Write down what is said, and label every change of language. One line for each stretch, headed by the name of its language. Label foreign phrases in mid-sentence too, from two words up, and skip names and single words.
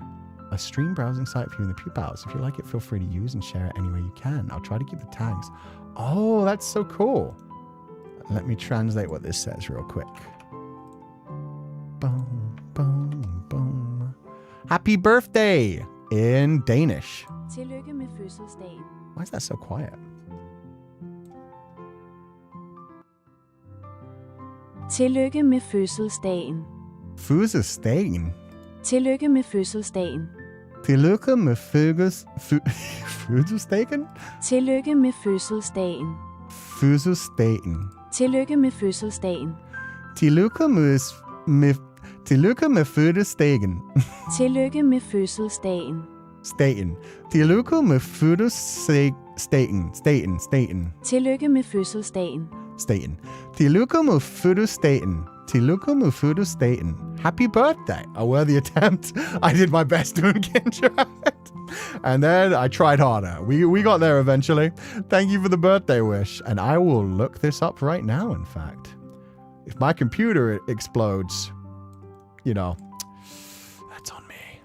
English: A stream browsing site for you in the Pupals. If you like it, feel free to use and share it anywhere you can. I'll try to keep the tags. Oh, that's so cool. Let me translate what this says real quick. Boom, boom, boom. Happy birthday in Danish.
Danish: Tillykke med fødselsdagen.
English: Why is that so quiet?
Danish: Tillykke med fødselsdagen. Fødselsdagen. Tillykke med fødselsdagen. Tillykke med fødselsdagen? Tillykke med fødselsdagen. Fødselsdagen. Tillykke med fødselsdagen. Tillykke med fødselsdagen. Tillykke med fødselsdagen. Staten. Tillykke med fødselsdagen. Staten. Tillykke med fødselsdagen. Staten. Tillykke med fødselsdagen. Tillykke med fødselsdagen.
English: Happy birthday. A worthy attempt. I did my best to Kindred. And then I tried harder. We got there eventually. Thank you for the birthday wish. And I will look this up right now, in fact. If my computer explodes, you know, that's on me.